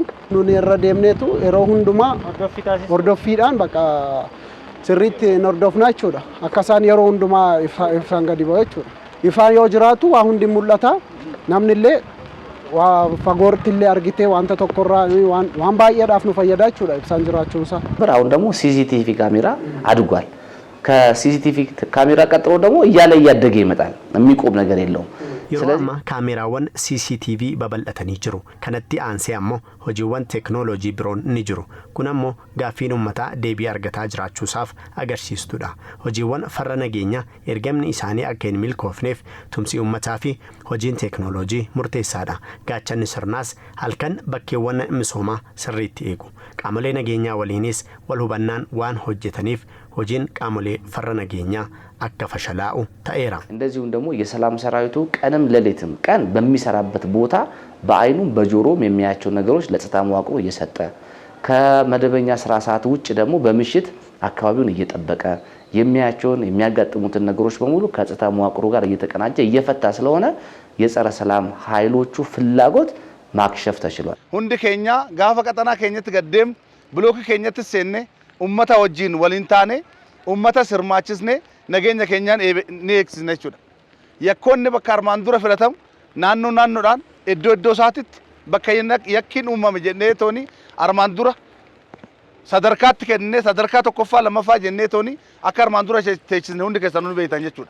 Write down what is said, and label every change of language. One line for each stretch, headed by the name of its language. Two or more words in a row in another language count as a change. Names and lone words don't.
Oromo: Nuni irra deemneetu yeroo hundumaa hordoffiidhaan bakka sirriitti hordofnaa jechuudha. Akkasaan yeroo hundumaa ibsaan gadi ba'u jechuudha. Ifaan yoo jiraatu waa hundi mul'ata. Namni illee waa fagootti illee argitee wanta tokkorraa waan baay'eedhaaf nu fayyada jechuudha ibsaan jiraachuun isaa.
Amharic: አሁን ደግሞ CCTV ካሜራ አድጓል። ከCCTV ካሜራ ቀጥሎ ደግሞ እያደገ ይመጣል። የሚቆም ነገር የለውም።
Oromo: yeroo amma kaameraawwan CCTV babal'atanii jiru kanatti aansee ammoo hojiiwwan teeknooloojii biroon ni jiru kun ammoo gaaffiin uummataa deebii argataa jiraachuusaaf agarsiistudha hojiiwwan farra nageenya ergamni isaanii akka hin milkoofneef tumsi uummataa fi hojiin teeknooloojii murteessaadha gaachanni sirnaas halkan bakkeewwan misoomaa sirriitti eegu qaamolee nageenyaa waliinis wal hubannaan waan hojjetaniif hojiin qaamolee farra nageenyaa akka fashalaa'u ta'eera
Amharic: እንደዚሁም ደግሞ የሰላም ሰራዊቱ ቀንም ለሌትም ቀን በሚሰራበት ቦታ በአይኑም በጆሮም የሚያያቸው ነገሮች ለጸጥታ መዋቅሩ እየሰጠ ከመደበኛ ስራ ሰዓት ውጭ ደግሞ በምሽት አካባቢውን እየጠበቀ የሚያያቸውን የሚያጋጥሙትን ነገሮች በሙሉ ከጸጥታ መዋቅሩ ጋር እየተቀናጀ እየፈታ ስለሆነ የጸረ ሰላም ኃይሎቹ ፍላጎት ማክሸፍ ተችሏል
Oromo: ሁንድ ኬኛ ጋፈ ቀጠና ኬኘት ገደም ብሎክ ኬኘት ሰኔ ኡመታ ወጂን ወሊንታኔ ኡመታ ስርማችስኔ nageenya keenyaan ni eegsisna jechuudha. Yakkoonni bakka armaan dura filatamu naannoodhaan iddoo isaatitti bakka yakkiin uumame jennee tooni armaan dura sadarkaatti kennee sadarkaa tokkoffaa lammaffaa jennee tooni akka armaan dura teechisne hundi keessan nu beektan jechuudha.